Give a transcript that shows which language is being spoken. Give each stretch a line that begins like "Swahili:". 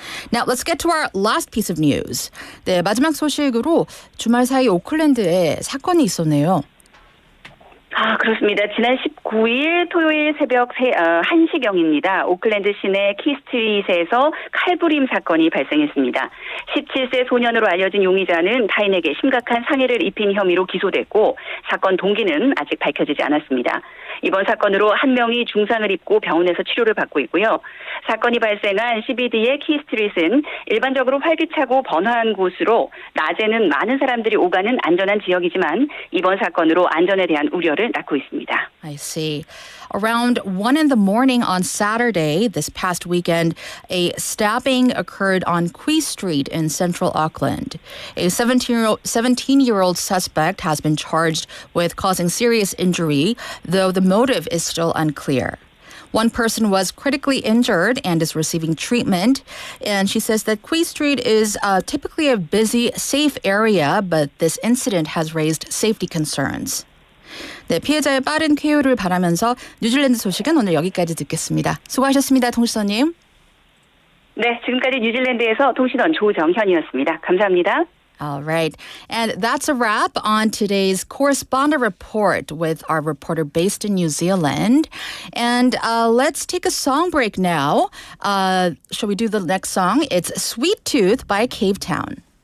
English: Now, let's get to our last piece of news.
Korean: 네, 마지막 소식으로 주말 사이 오클랜드에 사건이 있었네요. 그렇습니다. 지난 19일 토요일 새벽 1시경입니다. 오클랜드 시내 키스트릿에서 칼부림 사건이 발생했습니다. 17세 소년으로 알려진 용의자는 타인에게 심각한 상해를 입힌 혐의로 기소됐고 사건 동기는 아직 밝혀지지 않았습니다. 이번 사건으로 한 명이 중상을 입고 병원에서 치료를 받고 있고요. 사건이 발생한 CBD의 키스트릿은 일반적으로 활기차고 번화한 곳으로 낮에는 많은 사람들이 오가는 안전한 지역이지만 이번 사건으로 안전에 대한 우려를 낳고 있습니다.
English: I see. Around 1 in the morning on Saturday, this past weekend, a stabbing occurred on Quay Street in central Auckland. A 17-year-old suspect has been charged with causing serious injury, though the motive is still unclear. One person was critically injured and is receiving treatment. And she says that Quay Street is typically a busy, safe area, but this incident has raised safety concerns.
Korean: 네, 피해자의 빠른 쾌유를 바라면서 뉴질랜드 소식은 오늘 여기까지 듣겠습니다. 수고하셨습니다, 통신원님. 네, 지금까지 뉴질랜드에서 통신원 조정현이었습니다. 감사합니다.
English: All right. And that's a wrap on today's correspondent report with our reporter based in New Zealand. And let's take a song break now. Shall we do the next song? It's Sweet Tooth by Cave Town.